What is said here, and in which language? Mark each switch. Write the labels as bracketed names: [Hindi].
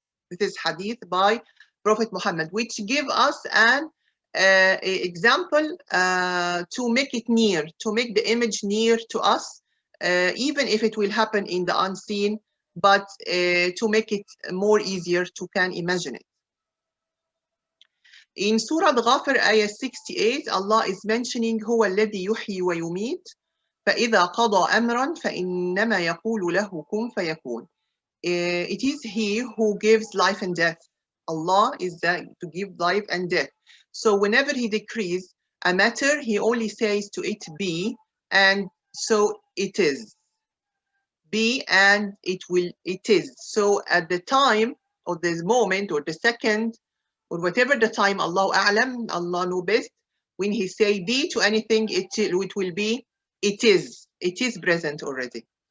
[English] This is hadith by Prophet Muhammad, which give us an example to make it near, to make the image near to us, even if it will happen in the unseen, but to make it more easier to can imagine it. In Surah Al-Ghafir, ayah 68, Allah is mentioning [Arabic] هو الذي يحيي ويميت فإذا قضى أمرا فإنما يقول له كن فيكون. [English] It is He who gives life and death. Allah is there to give life and death. So whenever He decrees a matter, He only says to it be, and so it is. Be and it is. So at the time or this moment or the second or whatever the time, Allah A'lam, Allah know best, when He say be to anything, it will be, it is present already.